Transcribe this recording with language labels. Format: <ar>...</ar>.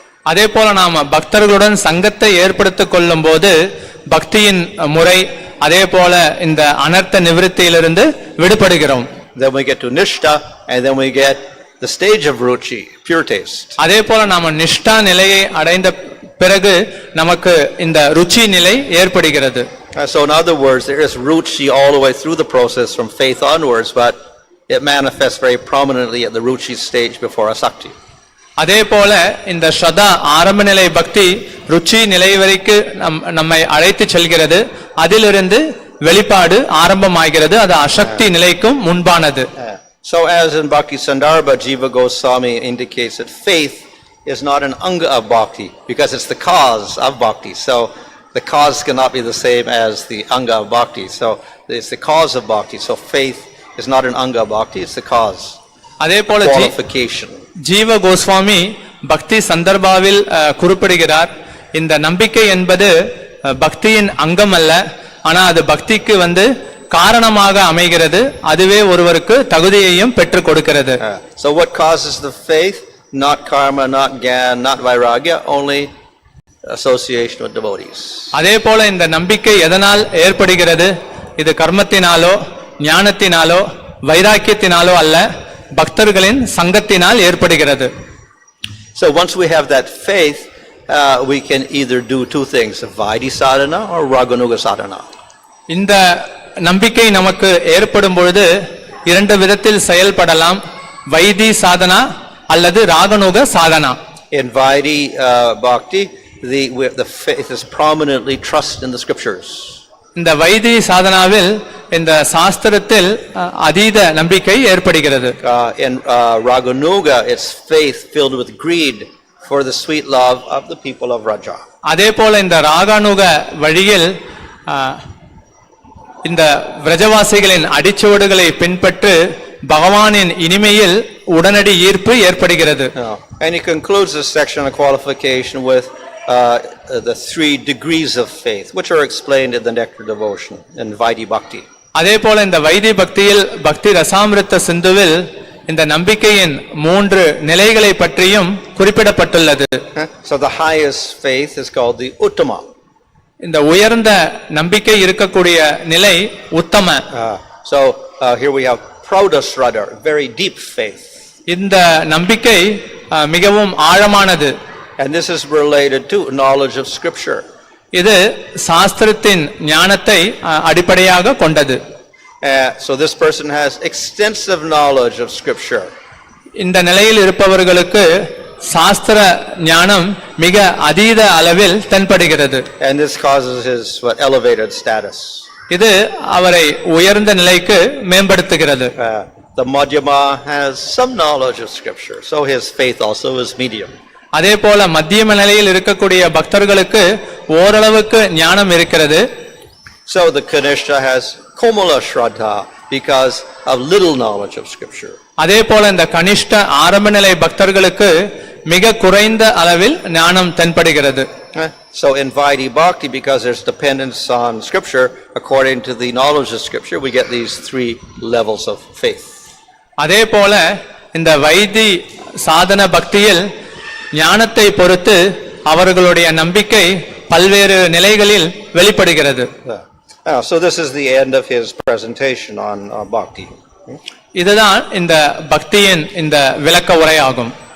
<ta>அதே போல நாம் பக்தர்களுடன் சங்கத்தை ஏற்படுத்திக் கொள்ளும் போது பக்தியின் முறை அதே போல இந்த அனர்த்த நிவிருத்தியிலிருந்து விடுபடுகிறோம்.</ta> <en>Then we get to nishta, and then we get the stage of ruchi, pure taste.</en> <ta>அதே போல நாம நிஷ்டா நிலையை அடைந்த பிறகு நமக்கு இந்த ருச்சி நிலை ஏற்படுகிறது.</ta> <en>So in other words, there is ruchi all the way through the process from faith onwards, but it manifests very prominently at the ruchi stage before asakti.</en> <ta>அதே போல இந்த ஸ்ரதா ஆரம்ப நிலை பக்தி ருச்சி நிலை வரைக்கும் நம்மை அழைத்து செல்கிறது. அதிலிருந்து வெளிப்பாடு ஆரம்பமாகிறது. அது அசக்தி நிலைக்கும் முன்பானது.</ta> <en>So as in Bhakti Sandarbha, Jiva Goswami indicates that faith is not an anga of bhakti because it's the cause of bhakti. So the cause cannot be the same as the anga of bhakti. So it's the cause of bhakti. So faith is not an anga of bhakti, it's the cause.</en> <ta>அதே போல</ta> <en>Qualification.</en> <ta>ஜீவ கோஸ்வாமி பக்தி சந்தர்பாவில் குறிப்பிடுகிறார், இந்த நம்பிக்கை என்பது பக்தியின் அங்கம் அல்ல, ஆனா அது பக்திக்கு காரணமாக அமைகிறது, அதுவே ஒருவருக்கு தகுதியையும் பெற்றுக் கொடுக்கிறது.</ta> <en>So what causes the faith? Not karma, not gyan, not vairagya, only association with devotees.</en> <ta>அதே போல இந்த நம்பிக்கை எதனால் ஏற்படுகிறது? இது கர்மத்தினாலோ ஞானத்தினாலோ வைராக்கியத்தினாலோ அல்ல, பக்தர்களின் சங்கத்தினால் ஏற்படுகிறது.</ta> <en>So once we have that faith, we can either do two things, vaidhi sadhana or raganuga sadhana.</en> <ta>இந்த நம்பிக்கை நமக்கு ஏற்படும் பொழுது இரண்டு விதத்தில் செயல்படலாம், வைதி சாதனா அல்லது ராகனுக Sadhana.</ta> <en>In vaidhi bhakti, the faith is prominently trust in the scriptures.</en> <ta>இந்த வைதி சாதனாவில் இந்த சாஸ்திரத்தில் அதீத நம்பிக்கை ஏற்படுகிறது.</ta> <en>In raganuga, it's faith filled with greed for the sweet love of the people of Raja.</en> <ta>அதே போல இந்த ராகானுக வழியில் இந்த விரஜவாசிகளின் அடிச்சுவடுகளை பின்பற்று பகவானின் இனிமையில் உடனடி ஈர்ப்பு ஏற்படுகிறது.</ta> <en>And he concludes this section of qualification with the 3 degrees of faith, which are explained in the Nectar devotion in Vaidhi Bhakti.</en> <ta>அதே போல இந்த வைதி பக்தியில் பக்தி ரசாமிருத்த சிந்துவில் இந்த நம்பிக்கையின் 3 நிலைகளை பற்றியும் குறிப்பிடப்பட்டுள்ளது.</ta> <en>So the highest faith is called the Uttama.</en> <ta>இந்த உயர்ந்த நம்பிக்கை இருக்கக்கூடிய நிலை உத்தம.</ta> <en>So here we have Praudasradha, very deep faith.</en> <ta>இந்த நம்பிக்கை மிகவும் ஆழமானது.</ta> <en>And this is related to knowledge of scripture.</en> <ta>இது சாஸ்திரத்தின் ஞானத்தை அடிப்படையாக கொண்டது.</ta> <en>So this person has extensive knowledge of scripture.</en> <ta>இந்த நிலையில் இருப்பவர்களுக்கு சாஸ்திர ஞானம் மிக அதீத அளவில் தென்படுகிறது.</ta> <en>And this causes his elevated status.</en> <ta>இது அவரை உயர்ந்த நிலைக்கு மேம்படுத்துகிறது.</ta> <en>The Madhyama has some knowledge of scripture, so his faith also is medium.</en> <ta>அதே போல மத்தியம நிலையில் இருக்கக்கூடிய பக்தர்களுக்கு ஓரளவுக்கு ஞானம் இருக்கிறது.</ta> <en>So the Kanishta has Komala Shraddha because of little knowledge of scripture.</en> <ta>அதே போல இந்த கனிஷ்ட ஆரம்ப நிலை பக்தர்களுக்கு மிக குறைந்த அளவில் ஞானம் தென்படுகிறது.</ta> <en>So in Vaidhi Bhakti, because there's dependence on scripture, according to the knowledge of scripture, we get these 3 levels of faith.</en> <ta>அதே போல இந்த வைதி சாதன பக்தியில் ஞானத்தை பொறுத்து அவர்களுடைய நம்பிக்கை பல்வேறு நிலைகளில் வெளிப்படுகிறது.</ta> <en>So this is the end of his presentation on Bhakti.</en> <ta>இதுதான் இந்த பக்தியின் இந்த விளக்க உரை ஆகும்.</ta>